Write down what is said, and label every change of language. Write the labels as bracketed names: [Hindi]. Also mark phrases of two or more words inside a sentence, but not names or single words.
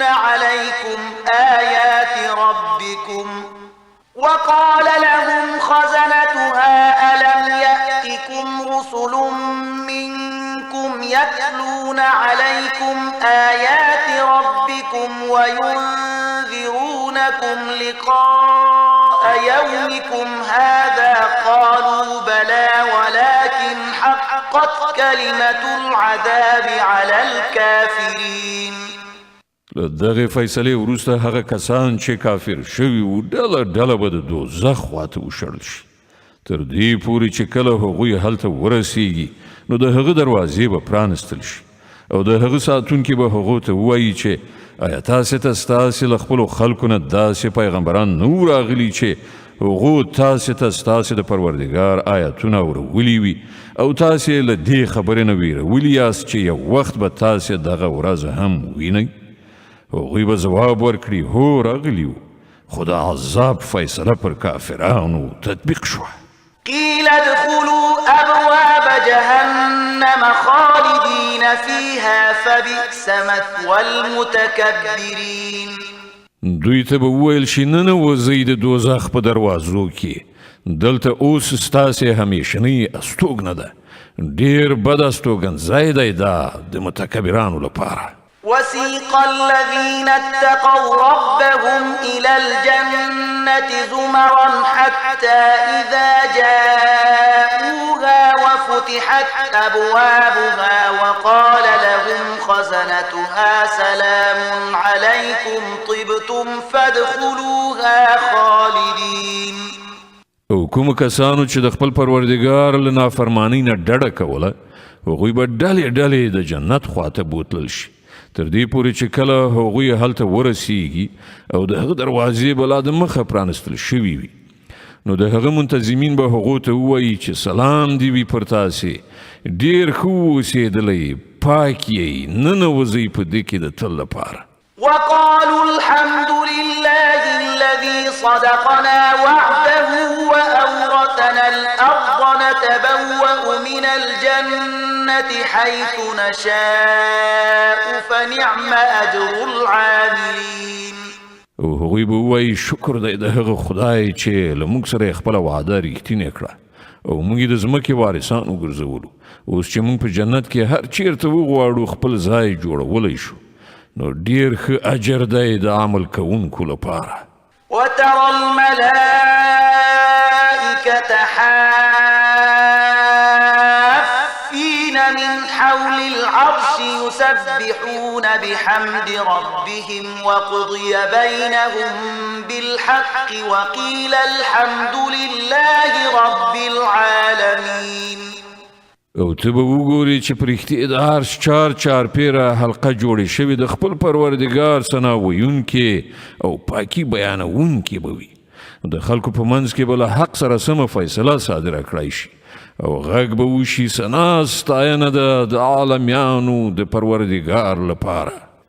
[Arabic] عليكم آيات ربكم وقال لهم خزنتها ألم يأتكم رسل منكم يتلون عليكم آيات ربكم وينذرونكم لقاء يومكم هذا قالوا بلى ولكن حقت كلمة العذاب على الكافرين [Pashto] دغه فیصله وروسته هغه کسان چې کافر شوي وو ډله ډله به د دوزخ خواته وشړل شي تر دې پورې چې کله هغوی هلته ورسیږي نو د هغه دروازې به پرانستل شي او د هغه ساتونکي به هغو ته ووایي چې آیا تاسې ته ستاسې له خپلو خلکو نه داسې پیغمبران نه وو راغلي چې هغو تاسې ته ستاسې د پروردګار آیتونه اورولي وي او تاسې له دې خبرې نه ویرولي یاست چې یو وخت به تاسې دغه ورځ هم وینئ هغوی به ځواب ورکړي هو راغلي وو خو د عذاب فیصله پر کافرانو تطبیق شوه [Arabic] قیل ادخلوا فيها فبئس مثوى المتكبرين. [Pashto] دوی ته به وویل شي ننوځئ د دوزخ په دروازو کې، دلته اوس ستاسې همیشنۍ استوګنه ده. ډېر بد استوګنځای دی دا د متکبرانو لپاره. [Arabic] وسيق الذين اتقوا ربهم إلى الجنة زمرا حتى إذا جاءوها وفتحت أبوابها وقال لهم خزنتها سلام عليكم طبتم فادخلوها خالدين. [Pashto] او کوم کسانو چې د خپل پروردګار له نافرمانی نه ډډه کوله، هغوی به ډلې ډلې د جنت خواته بوتلل شي، تر دې پورې چې کله هغوی هلته ورسیږي او د هغه دروازې به لا د مخه پرانستل شوي وي، نو د هغه منتظمین به هغو ته ووایي چې سلام دې وي پر تاسې، ډېر ښه اوسېدلی، پاک یې، ننوځئ په دې کې د تل لپاره. [Arabic] وقالوا الحمد لله الذي صدقنا وعده وأورثنا الأرض نتبوأ من الجنة حيث نشاء فنعم أجر العاملين. [Pashto] او هغوی به ووایي شکر دی د هغه خدای چې له موږ سره یې خپله وعده رښتینې کړه او موږ یې د ځمکې وارثان وګرځولو. اوس چې موږ په جنت کې هر چیرته وغواړو خپل ځای جوړولی شو، نو ډیر ښه اجر دی د عمل کوونکو لپاره. [Arabic] وترى الملائكة حافين من حول العرش يسبحون بحمد ربهم وقضي بينهم بالحق وقيل الحمد لله رب العالمين. [Pashto] او ته به وګورې چې په رښتیا د عرش چار پیره حلقه جوړې شوې د خپل پروردګار ثنا ویونکې او پاکي بیانونکې به وي. د خلکو په منځ کې به له حق سره سمه فیصله صادره کړی شي او غږ به وشي ثنا ستاینه ده د عالمیانو د پروردګار لپاره.